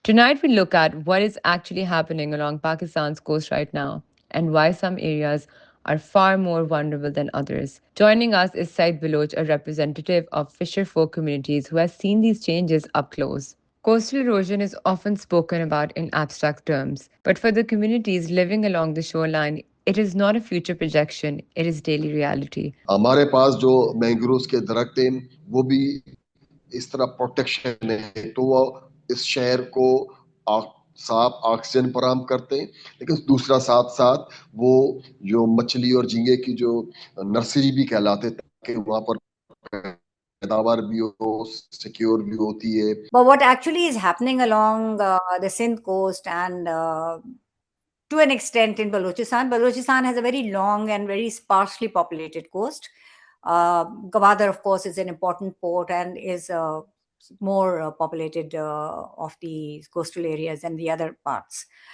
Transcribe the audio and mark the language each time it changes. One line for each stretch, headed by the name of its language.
English: Tonight, we look at what is actually happening along Pakistan's coast right now and why some areas are far more vulnerable than others. Joining us is Said Baloch, a representative of fisherfolk communities who has seen these changes up close. Coastal erosion is often spoken about in abstract terms, but for the communities living along the shoreline, it is not a future projection, it is daily reality.
Urdu: ہمارے پاس جو mangroves کے درخت ہیں وہ بھی اس طرح protection ہے، تو وہ اس شہر کو صاف آکسیجن فراہم کرتے ہیں، لیکن دوسرا ساتھ ساتھ وہ جو مچھلی اور جھینگے کی جو نرسری بھی کہلاتے تاکہ وہاں پر پیداوار بھی ہو، سیکیور بھی ہوتی ہے.
English: But what actually is happening along the Sindh coast and to an extent in Balochistan has a very long and very sparsely populated coast. Gwadar, of course, is an important port and is more populated of the coastal areas than the other parts.